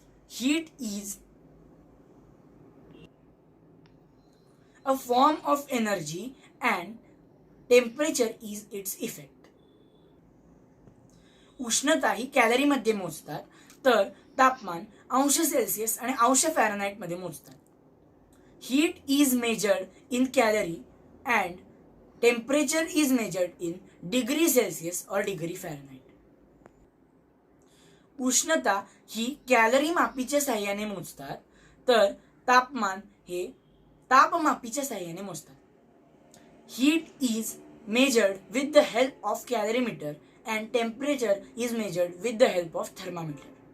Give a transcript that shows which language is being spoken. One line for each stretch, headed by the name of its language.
English: Heat is a form of energy and temperature is its effect.
Marathi: उष्णता ही कॅलरीमध्ये मोजतात, तर तापमान अंश सेल्सिअस आणि अंश फॅरनहाइट मध्ये मोजतात.
English: Heat is measured in calorie and temperature is measured in degree Celsius और degree Fahrenheit.
Marathi: उष्णता ही कॅलरी मापीच्या साह्याने मोजतात, तर तापमान हे तापमापीच्या साह्याने मोजतात.
English: Heat is measured with the help of calorimeter and temperature is measured with the help of thermometer.